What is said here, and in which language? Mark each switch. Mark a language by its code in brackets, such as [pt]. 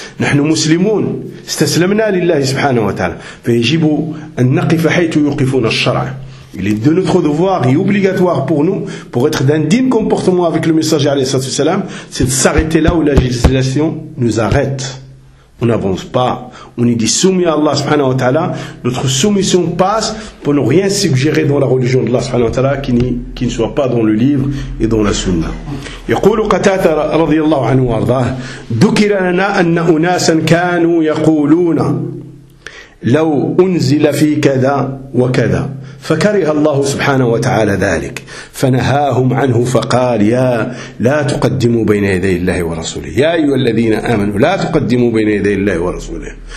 [ar] Nahnu muslimun استسلمنا لله سبحانه وتعالى فيجب أن نقف حيث يوقفنا الشرع. [fr] Il est de notre devoir et obligatoire pour nous, pour être d'un digne comportement avec le messager عليه الصلاة والسلام, c'est de s'arrêter là où la législation nous arrête. On n'avance pas. On est soumis à Allah subhanahu wa ta'ala. Notre soumission passe pour ne rien suggérer dans la religion d'Allah subhanahu wa ta'ala qui ne soit pas dans le livre et dans la sunna. [ar] يقول قتادة رضي الله عنه وارضاه ذكر لنا أن أناسا كانوا يقولون لو أنزل في كذا وكذا فكره الله سبحانه وتعالى ذلك فنهاهم عنه فقال يا لا تقدموا بين يدي الله ورسوله يا أيها الذين آمنوا لا تقدموا بين يدي الله ورسوله.